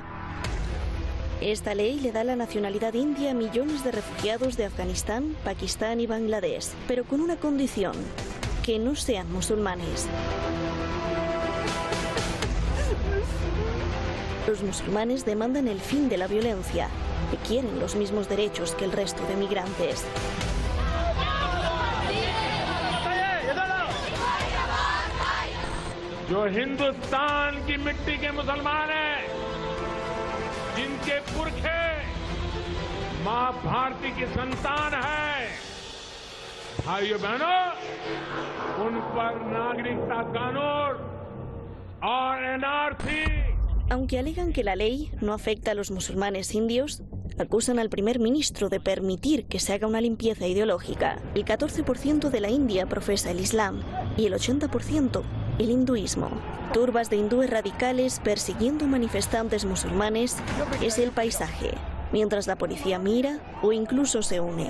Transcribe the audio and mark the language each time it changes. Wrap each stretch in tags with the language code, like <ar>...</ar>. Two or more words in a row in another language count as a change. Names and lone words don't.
<es>Esta ley le da la nacionalidad india a millones de refugiados de Afganistán, Pakistán y Bangladesh, pero con una condición: que no sean musulmanes. Los musulmanes demandan el fin de la violencia y quieren los mismos derechos que el resto de migrantes.</es> <hi>जो हिंदुस्तान की मिट्टी के मुसलमान हैं, जिनके पुरखे मां भारती की संतान है, भाइयों बहनों, उन पर नागरिकता कानून और एनआरसी.</hi> <es>Aunque alegan que la ley no afecta a los musulmanes indios, acusan al primer ministro de permitir que se haga una limpieza ideológica. El 14% de la India profesa el Islam y el 80% el hinduismo. Turbas de hindúes radicales persiguiendo manifestantes musulmanes es el paisaje, mientras la policía mira o incluso se une.</es>